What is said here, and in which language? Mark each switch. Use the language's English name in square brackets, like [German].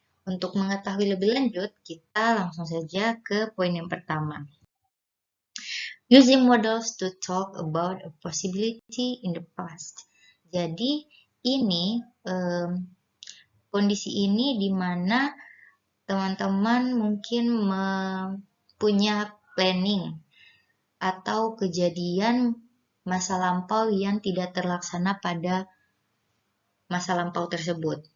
[Indonesian] Untuk mengetahui lebih lanjut, kita langsung saja ke poin yang pertama. [English] Using models to talk about a possibility in the past. [Indonesian] Jadi ini kondisi ini di mana teman-teman mungkin punya planning atau kejadian masa lampau yang tidak terlaksana pada masa lampau tersebut.